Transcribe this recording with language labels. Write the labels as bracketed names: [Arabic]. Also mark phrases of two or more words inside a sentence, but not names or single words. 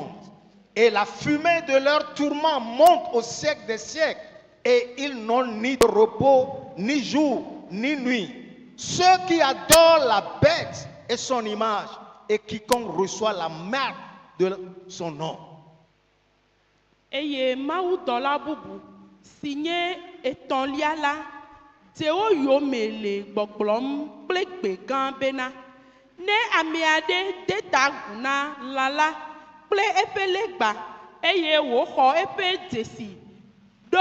[French] Et la fumée de leur tourment monte au siècle des siècles, et ils n'ont ni de repos, ni jour, ni nuit. Ceux qui adorent la bête et son image, et quiconque reçoit la marque de son nom. [Ewe] Eye mawu dɔla bubu si nye etɔ̃lia la, tewo yome le gbɔgblɔm kple gbe gã bena, ne ame aɖe de ta gu na lã la kple eƒe legba, eye wòxɔ eƒe dzesi ɖo